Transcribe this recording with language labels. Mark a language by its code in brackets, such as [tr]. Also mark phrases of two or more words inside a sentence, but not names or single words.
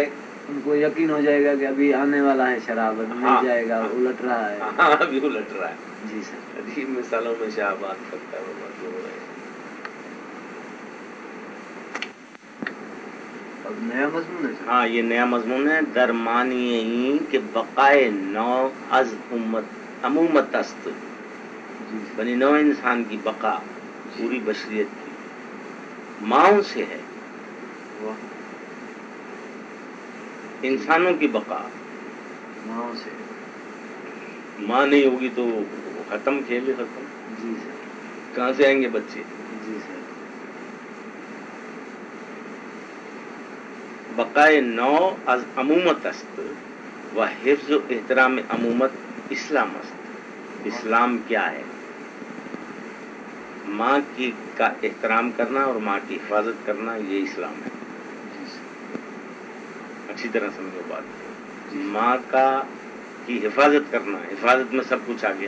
[ur] ان کو یقین ہو جائے گا کہ ابھی آنے والا ہے شراب، مل جائے گا، الٹ رہا ہے. ہاں ابھی الٹ رہا ہے. جی سر. عجیب مثالوں میں شاہ بات کرتا ہے وہ بات ہو رہے ہیں. اب نیا مضمون ہے. ہاں یہ نیا مضمون ہے. [fa] درمانی کہ بقائے نو از امومت است. [ur] بنی نو انسان کی بقا پوری بشریت کی ماؤں سے ہے. انسانوں کی بقا ماؤں سے، ماں نہیں ہوگی تو ختم، کھیل ختم. جی سر. کہاں سے آئیں گے بچے؟ جی سر. [fa] بقائے نو از امومت است و حفظ و احترام امومت اسلام است. [ur] اسلام کیا ہے؟ ماں کا احترام کرنا اور ماں کی حفاظت کرنا، یہ اسلام ہے. اچھی طرح سمجھو بات. ماں کی حفاظت کرنا، حفاظت میں سب کچھ آ گیا.